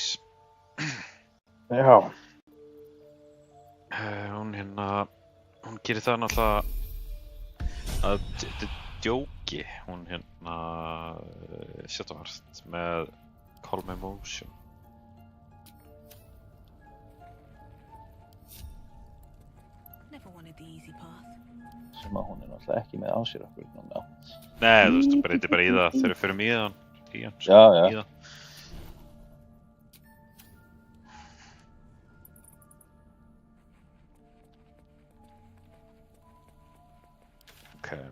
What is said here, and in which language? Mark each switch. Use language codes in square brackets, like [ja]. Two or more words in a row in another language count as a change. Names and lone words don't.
[is] Já. Hún gerir það náttúrulega að djóki. Hún Shadowheart með Calm Emotion. [en] Never wanted the easy path. [is] Sem að hún náttúrulega ekki með á sér okkur núna. Nei, þú veist, þú breytir bara í það þegar við förum í það. Já, já. Í það. Ok.